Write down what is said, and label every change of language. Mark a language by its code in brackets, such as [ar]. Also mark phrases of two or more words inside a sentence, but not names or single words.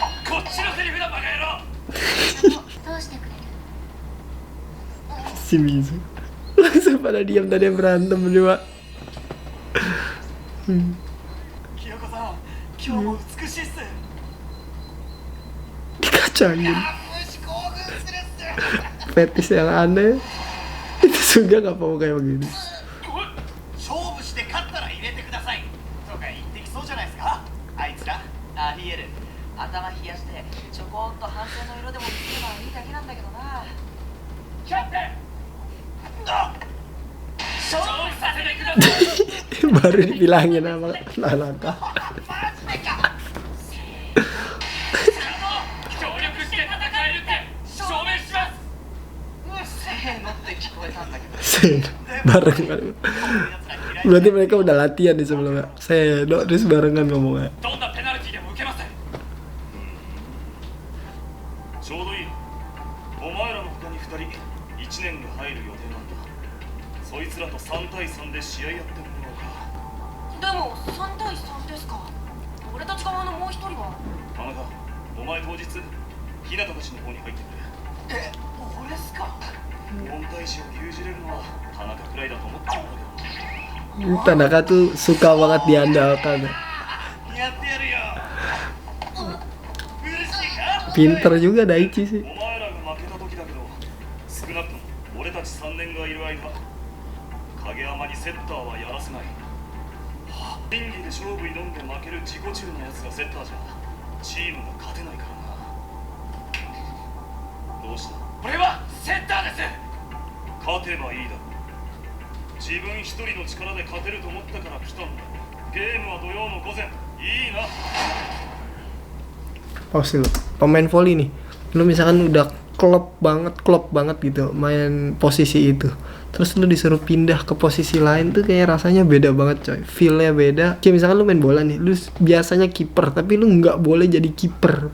[ja] こっちのセリフだバカ野郎。どうしてくれる？ [id] Si Mizu langsung pada diam tadi berantem berdua. [ja] 清子さん、今日も美しいっす。 [id] Dikacangin. [ja] 虫興奮するっす。 [id] Fetis yang aneh. Itu juga nggak mau kayak begini. [ja] 勝負して勝ったら入れてくださいとか言ってきそうじゃないですか、あいつら。ありえる。頭冷やしてちょこっと反省の色でも見せればいいだけなんだけどな。キャプテン、勝負させてください。 [id] Baru dibilangin sama Nanaka. [ja] 協力して戦えるって証明します。せーのって聞こえたんだけど。 [id] Barengan. Berarti mereka udah latihan di sebelumnya. Seno terus barengan ngomongnya. [ja] どんなペナルティでも受けません。ちょうどいい。お前らの他に2人1年が入る予定なんだ。そいつらと3対3で試合やってもらおうか。でも3対3ですか。俺たち側のもう一人は。田中、お前当日日向たちの方に入ってくれ。俺っすか。問題児を牛耳れるのは田中くらいだと思ってるんだけど。 [id] Tanaka tuh suka banget diandalkan. [ja] やってやるよ。嬉しいか。 [id] Pinter juga Daichi sih. [ja] お前らが負けた時だけど、少なくとも俺たち3年がいる間、影山にセッターはやらせない。審議で勝負挑んで負ける自己中のやつがセッターじゃチームが勝てないからな。どうした。俺はセッターです。勝てばいいだろう。自分一人の力で勝てると思ったから来たんだ。ゲームは土曜の午前。いいな。 [id] Pause dulu. Pemain volley nih. Lu misalkan udah klop banget gitu main posisi itu. Terus lu disuruh pindah ke posisi lain tuh kayak rasanya beda banget coy. Feel-nya beda. Kayak misalkan lu main bola nih, lu biasanya kiper tapi lu nggak boleh jadi kiper.